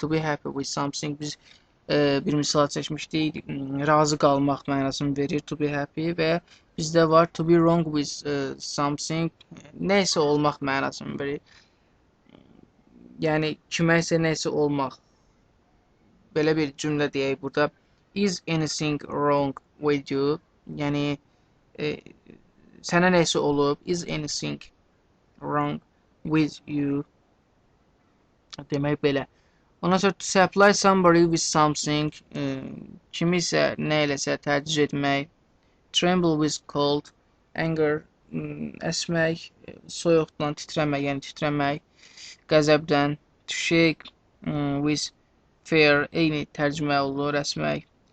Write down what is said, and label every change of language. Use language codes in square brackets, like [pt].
[en] To be happy with something, [az] biz bir misal çəkmişdik, razı qalmaq mənasını verir. To be happy və bizdə var [en] to be wrong with something, [az] nəysə olmaq mənasını verir. Yəni kiməsə nəysə olmaq. Belə bir cümlə deyək burada. [en] Is anything wrong with you? [az] Yəni sənə nəysə olub. [en] Is anything wrong with you? [az] Demək belə. Ondan sonra [en] to supply somebody with something, [az] kimisə nə eləsə təciz etmək. [en] Tremble with cold, anger, [az] əsmək, soyuqdan titrəmək, yəni titrəmək, qəzəbdən. [en] To shake with fear, [az] eyni tərcümə olur, əsmək.